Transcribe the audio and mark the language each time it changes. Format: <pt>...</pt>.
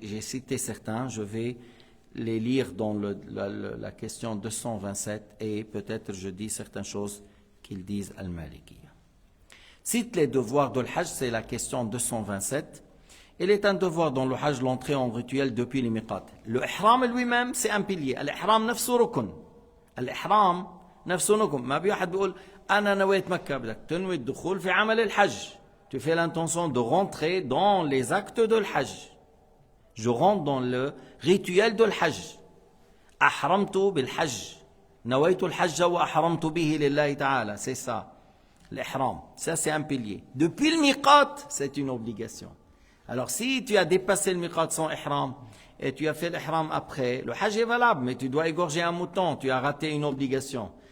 <fr>J'ai cité certains, je vais les lire dans la question 227 et peut-être je dis certaines choses qu'ils disent al-Malikiyya. Cite les devoirs de l'Hajj, c'est la question 227. Il est un devoir dans le Hajj l'entrée en rituel depuis les miqat. Le ihram lui-même, c'est un pilier.</fr> <ar>L'ihram nafsu rukun. L'ihram nafsu rukun. ما بي واحد بيقول أنا نويت مكة, بدك تنوي الدخول في عمل الحج.</ar> <fr>Tu fais l'intention de rentrer dans les actes de l'Hajj. Je rentre dans le rituel de l'Hajj.</fr> <ar>أحرمت بالحج. نويت الحج وأحرمت به لله تعالى.</ar> <fr>C'est ça. L'ihram. Ça c'est un pilier. Depuis le miqat, c'est une obligation. Alors si tu as dépassé le miqat sans ihram et tu as fait l'ihram après, le hajj est valable, mais tu dois égorger un mouton, tu as raté une obligation.</fr>